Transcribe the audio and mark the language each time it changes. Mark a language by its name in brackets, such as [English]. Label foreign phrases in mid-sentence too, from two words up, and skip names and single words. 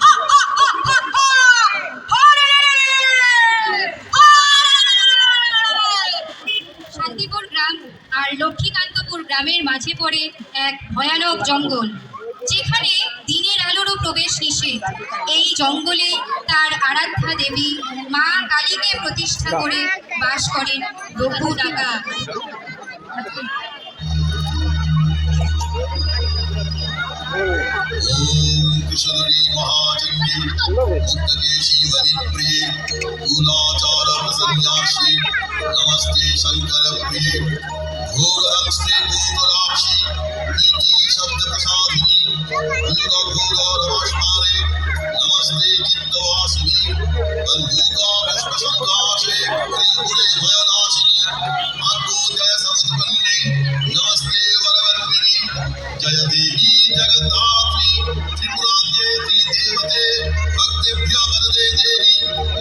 [Bangla] শান্তিপুর গ্রাম আর লক্ষ্মীকান্তপুর গ্রামের মাঝে পড়ে এক ভয়ানক জঙ্গল, যেখানে দিনের আলোরও প্রবেশ নিষেধ। এই জঙ্গলে তার আরাধ্যা দেবী মা কালীকে প্রতিষ্ঠা করে বাস করেন রঘু ডাকাত। [Sanskrit] कुशलरी महाचंडी मुक्तकेशी हरिप्रिये कुलाचार प्रसन्यासी नमस्ते शंकर प्रिये घोरहस्ते गोकुलाक्षी नीति शब्द प्रसादिनी घोर भाष्मारे नमस्ते चित्तवासिनी बंधुका पुष्प संकाशे त्रिपुरे भयनाशिनी भाग्योदय समुत्पन्ने नमस्ते वरवर्तिनी जय देवी जगद्धात्री त्रिपुराद्येति देवते भक्तेभ्यः वरदे देवी